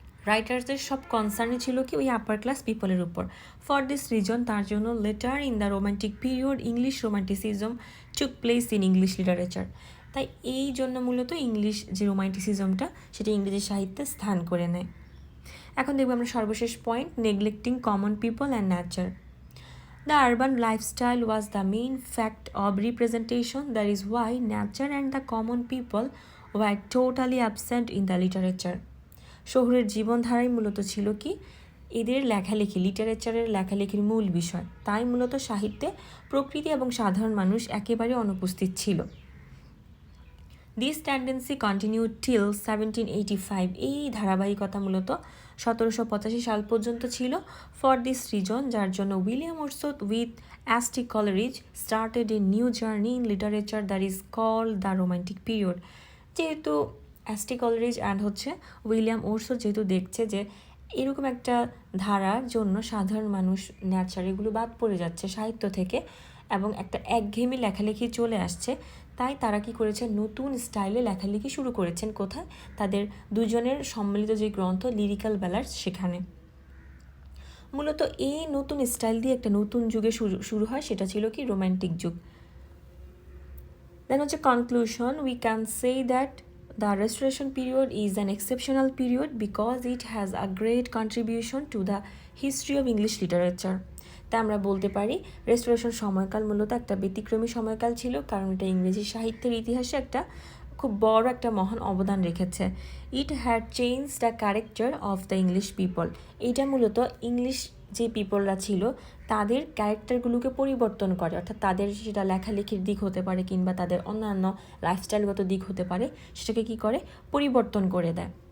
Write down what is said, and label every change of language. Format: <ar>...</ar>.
<bn>রাইটার্সদের সব কনসার্নই ছিল কি ওই আপার ক্লাস পিপলের উপর।</bn> <en>for this reason,</en> <bn>তার জন্য</bn> <en>Later in the romantic period English romanticism took place in English literature.</en> <bn>তাই এই জন্য মূলত ইংলিশ যে রোমান্টিসিজমটা সেটা ইংরেজি সাহিত্যে স্থান করে নেয়। এখন দেখব আমরা সর্বশেষ point,</bn> <en>Neglecting common people and nature. The urban lifestyle was the main fact of representation. That is why nature and the common people were totally absent in the literature.</en> <bn>শহরের জীবনধারাই মূলত ছিল কি এদের লেখালেখি, লিটারেচারের লেখালেখির মূল বিষয়। তাই মূলত সাহিত্যে প্রকৃতি এবং সাধারণ মানুষ একেবারে অনুপস্থিত ছিল।</bn> <en>This tendency continue till 1785।</en> <bn>এই ধারাবাহিকতা মূলত 1785 সাল পর্যন্ত ছিল।</bn> <en>for this reason,</en> <bn>যার জন্য</bn> <en>William Wordsworth with অ্যাস্টিক Coleridge started a new journey in literature that is called the romantic period.</en> <bn>যেহেতু অ্যাস্টিক কলারিজ অ্যান্ড উইলিয়াম ওরসওয়ার্থ যেহেতু দেখছে যে এরকম একটা ধারার জন্য সাধারণ মানুষ ন্যাচার এগুলো বাদ পড়ে যাচ্ছে সাহিত্য থেকে এবং একটা একঘেয়েমি লেখালেখি চলে আসছে, তাই তারা কি করেছে, নতুন স্টাইলে লেখালেখি শুরু করেছেন। কোথায়? তাদের দুজনের সম্মিলিত যে গ্রন্থ লিরিক্যাল ব্যালাডস, সেখানে। মূলত এই নতুন স্টাইল দিয়ে একটা নতুন যুগে শুরু হয়, সেটা ছিল কি রোম্যান্টিক যুগ।</bn> <en>Then conclusion, we can say that the Restoration period is an exceptional period because it has a great contribution to the history of English literature.</en> <bn>তাই আমরা বলতে পারি রেস্টোরেশন সময়কাল মূলত একটা ব্যতিক্রমী সময়কাল ছিল, কারণ এটা ইংরেজি সাহিত্যের ইতিহাসে একটা খুব বড় একটা মহান অবদান রেখেছে।</bn> <en>It had change the character of the English people.</en> <bn>এটা মূলত ইংলিশ যে পিপলরা ছিল তাদের ক্যারেক্টারগুলোকে পরিবর্তন করে, অর্থাৎ তাদের সেটা লেখালেখির দিক হতে পারে কিংবা তাদের অন্যান্য লাইফস্টাইলগত দিক হতে পারে, সেটাকে কি করে, পরিবর্তন করে দেয়।</bn>